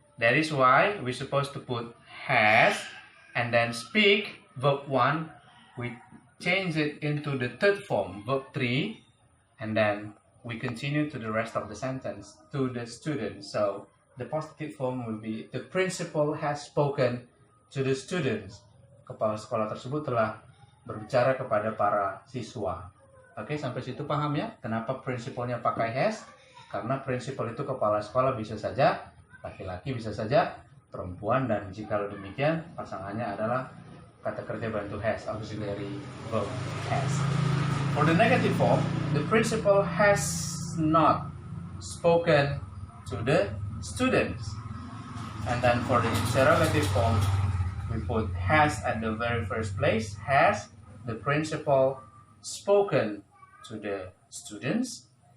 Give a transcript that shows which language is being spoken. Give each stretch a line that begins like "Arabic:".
English: That is why we're supposed to put has, and then speak, verb 1. We change it into the third form, verb 3, and then we continue to the rest of the sentence to the student. So the positive form will be the principal has spoken to the students.
Indonesian: Kepala sekolah tersebut telah berbicara kepada para siswa. Oke, sampai situ paham ya? Kenapa prinsipalnya pakai has? Karena prinsipal itu kepala sekolah bisa saja laki-laki, bisa saja perempuan, dan jika demikian pasangannya adalah kata kerja bantu has,
English: auxiliary verb has. For the negative form, the principal has not spoken to the students. And then for the interrogative form, we put has at the very first place. Has the principal spoken to the students?